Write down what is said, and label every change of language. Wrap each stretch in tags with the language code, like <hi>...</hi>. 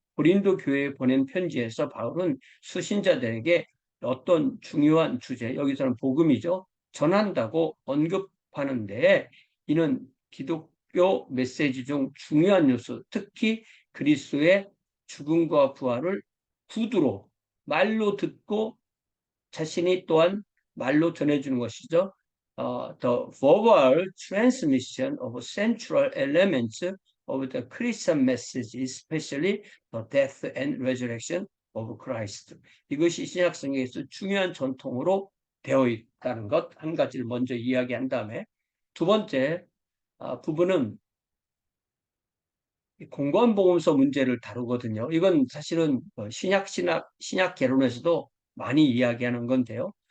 <ko>고린도 교회에 보낸 편지에서 바울은 수신자들에게 어떤 중요한 주제, 여기서는 복음이죠, 전한다고 언급하는데, 이는 기독교 메시지 중 중요한 요소, 특히 그리스도의 죽음과 부활을 구두로 말로 듣고 자신이 또한 말로 전해주는 것이죠.</ko> <en>The verbal transmission of central elements of the Christian message, especially the death and resurrection of Christ.</en> <ko>이것이 신약성경에서 중요한 전통으로 되어 있다는 것 한 가지를 먼저 이야기한 다음에, 두 번째 부분은 공관복음서 문제를 다루거든요. 이건 사실은 신약 개론에서도 많이 이야기하는 건데요.</ko>